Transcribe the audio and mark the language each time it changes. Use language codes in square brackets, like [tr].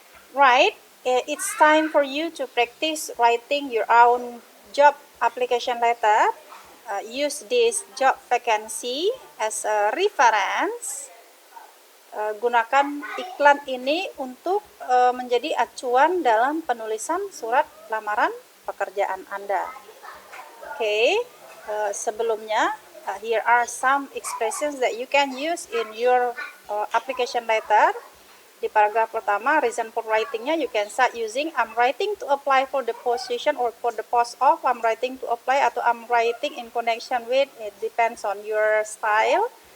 [en] Right, it's time for you to practice writing your own job application letter. Use this job vacancy as a reference. [id] Gunakan iklan ini untuk menjadi acuan dalam penulisan surat lamaran pekerjaan Anda. Oke, sebelumnya [en] here are some expressions that you can use in your application letter. [id] Di paragraf pertama, [en] reason for writingnya you can start using I'm writing to apply for the position or for the post of, I'm writing to apply atau I'm writing in connection with, it depends on your style.